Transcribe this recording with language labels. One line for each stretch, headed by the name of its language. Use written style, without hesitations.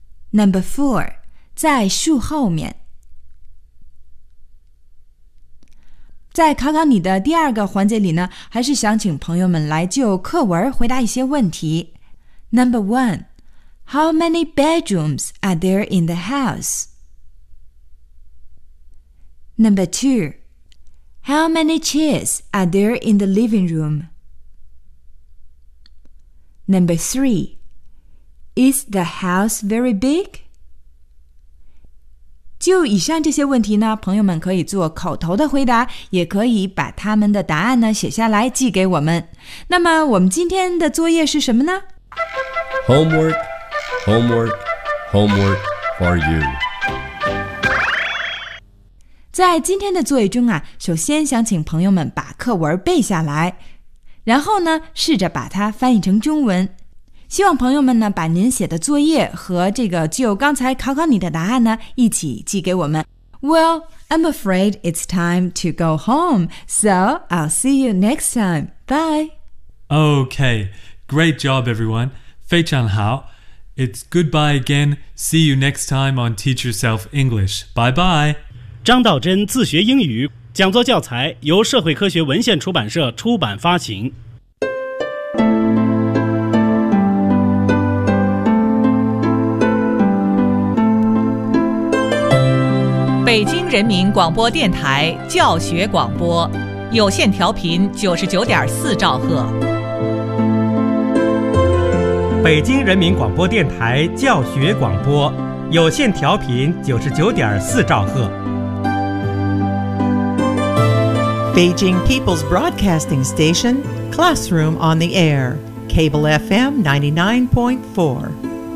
English: Number four,
Chinese: 在树后面。在考考你的第二个环节里呢，还是想请朋友们来就课文回答一些问题。
English: Number one, how many bedrooms are there in the house? Number two, how many chairs are there in the living room? Number three, is the house very big?
Chinese: 就以上这些问题呢，朋友们可以做口头的回答，也可以把他们的答案呢写下来寄给我们。那么我们今天的作业是什么呢？
English: Homework, homework, homework for you.
Chinese: 在今天的作业中啊，首先想请朋友们把课文背下来，然后呢试着把它翻译成中文。希望朋友们呢把您写的作业和这个就刚才考考你的答案呢一起寄给我们。
English: Well, I'm afraid it's time to go home, so I'll see you next time. Bye. Okay, great job, everyone.
Chinese: 非常好。
English: It's goodbye again. See you next time on Teach Yourself English. Bye bye.
Chinese: 张道真自学英语讲座教材由社会科学文献出版社出版发行。北京人民广播电台教学广播，有线调频99.4兆赫。北京人民广播电台教学广播，有线调频99.4兆赫。
English: Beijing People's Broadcasting Station, Classroom on the Air, Cable FM 99.4.